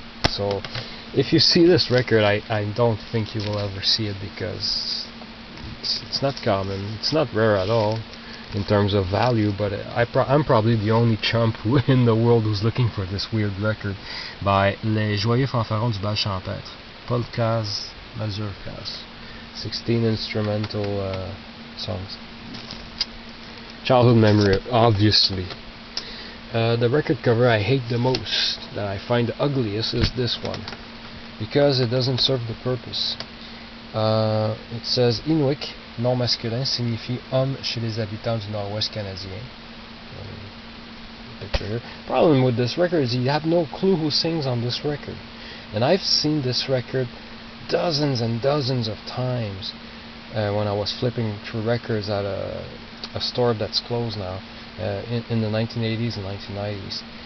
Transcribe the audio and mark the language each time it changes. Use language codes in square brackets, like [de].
[en] So if you see this record, I don't think you will ever see it because it's not common, it's not rare at all in terms of value, but I'm probably the only chump in the world who's looking for this weird record by Les Joyeux Fanfarons du Bal Champêtre, Polkas, Mazurkas, 16 instrumental songs. Childhood memory, obviously. The record cover I hate the most, that I find the ugliest, is this one, because it doesn't serve the purpose. It says [fr] Inuit, nom masculin, signifie homme chez les habitants du nord-ouest canadien. [en] Picture here. Problem with this record is you have no clue who sings on this record. And I've seen this record dozens and dozens of times when I was flipping through records at a store that's closed now in the 1980s and 1990s.